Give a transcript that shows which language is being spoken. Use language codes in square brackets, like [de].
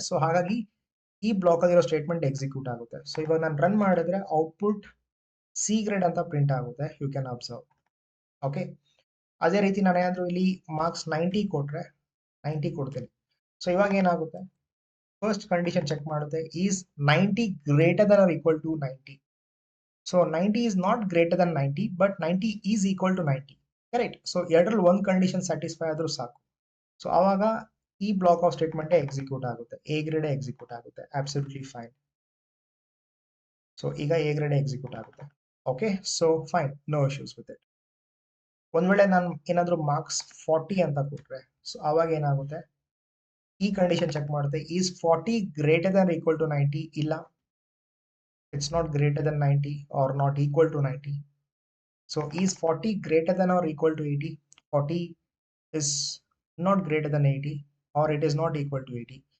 [kn] So ಹಾಗಾಗಿ ಈ block ಆಗಿರೋ ಸ್ಟೇಟ್ಮೆಂಟ್ ಎಕ್ಸಿಕ್ಯೂಟ್ ಆಗುತ್ತೆ. ಸೊ ಇವಾಗ ನಾನು ರನ್ ಮಾಡಿದ್ರೆ ಔಟ್ಪುಟ್ ಸಿ ಗ್ರೇಡ್ ಅಂತ ಪ್ರಿಂಟ್ ಆಗುತ್ತೆ, [en] You can observe. [kn] ಓಕೆ, ಅದೇ ರೀತಿ ನಾನು ಏನಾದರೂ ಇಲ್ಲಿ ಮಾರ್ಕ್ಸ್ 90 ಕೊಟ್ರೆ 90 ಕೊಡ್ತೀನಿ. ಸೊ ಇವಾಗ ಏನಾಗುತ್ತೆ, ಫಸ್ಟ್ ಕಂಡೀಷನ್ ಚೆಕ್ ಮಾಡುತ್ತೆ, [en] Is 90 greater than or equal to 90? So 90 is not greater than 90, but 90 is equal to 90, correct? [kn] So ಎರಡರಲ್ಲಿ ಒಂದು ಕಂಡೀಷನ್ ಸ್ಯಾಟಿಸ್ಫೈ ಆದರೂ ಸಾಕು. ಸೊ ಆವಾಗ ಈ ಬ್ಲಾಕ್ ಆಫ್ ಸ್ಟೇಟ್ಮೆಂಟ್ ಎಕ್ಸಿಕ್ಯೂಟ್ ಆಗುತ್ತೆ, ಎ ಗ್ರೇಡ್ ಎಕ್ಸಿಕ್ಯೂಟ್ ಆಗುತ್ತೆ. Absolutely fine. ಸೊ ಈಗ ಎ ಗ್ರೇಡ್ ಎಕ್ಸಿಕ್ಯೂಟ್ ಆಗುತ್ತೆ. Okay, so fine, [en] No issues with it. [kn] ಒಂದ್ ವೇಳೆ ನಾನು ಏನಾದರೂ ಮಾರ್ಕ್ಸ್ 40 ಅಂತ ಕೊಟ್ರೆ, ಸೊ ಆವಾಗ ಏನಾಗುತ್ತೆ, ಈ ಕಂಡೀಷನ್ ಚೆಕ್ ಮಾಡುತ್ತೆ, [en] Is 40 greater than equal to 90? ಇಲ್ಲ, it's not greater than 90 or not equal to 90. So is 40 greater than or equal to 80? 40 is not greater than 80 or it is not equal to 80.